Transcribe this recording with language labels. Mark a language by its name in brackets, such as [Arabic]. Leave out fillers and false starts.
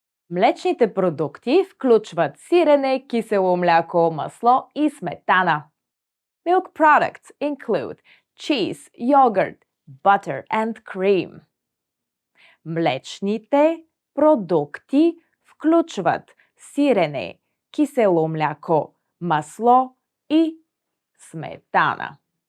[Bulgarian] Млечните продукти включват сирене, кисело мляко, масло и сметана. [English] Milk products include cheese, yogurt, butter and cream. [Bulgarian] Млечните продукти включват сирене, кисело мляко, масло и сметана.